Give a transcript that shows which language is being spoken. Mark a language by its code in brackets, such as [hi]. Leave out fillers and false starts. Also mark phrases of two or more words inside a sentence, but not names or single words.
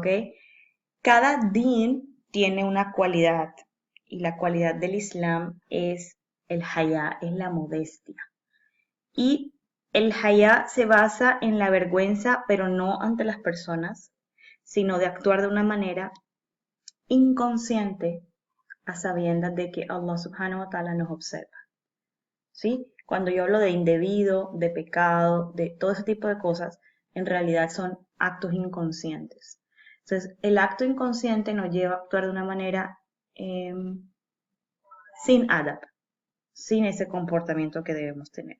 [es] Cada din tiene una cualidad y la cualidad del Islam es el haya, es la modestia. Y el haya se basa en la vergüenza, pero no ante las personas, sino de actuar de una manera inconsciente a sabiendas de que [ar] الله سبحانه وتعالى [es] nos observa. ¿Sí? Cuando yo hablo de indebido, de pecado, de todo ese tipo de cosas, en realidad son actos inconscientes. Entonces, el acto inconsciente nos lleva a actuar de una manera sin adab, sin ese comportamiento que debemos tener.